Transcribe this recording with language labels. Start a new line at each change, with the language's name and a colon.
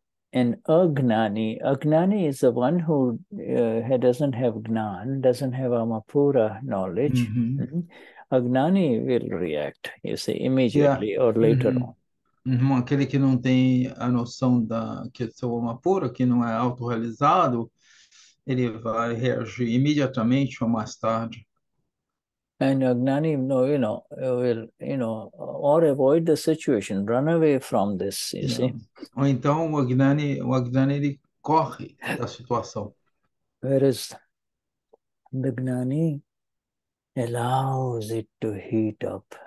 English: And Agnani is the one who doesn't have Gnan, doesn't have Amapura knowledge. Agnani will react, you see, immediately or later on.
Portuguese: Aquele que não tem a noção que é seu Amapura, que não é autorrealizado, ele vai reagir imediatamente ou mais tarde.
English: And Agnani, will, or avoid the situation, run away from this, you see.
Portuguese: Ou então o Agnani ele corre da situação.
English: Whereas the Gnani allows it to heat up.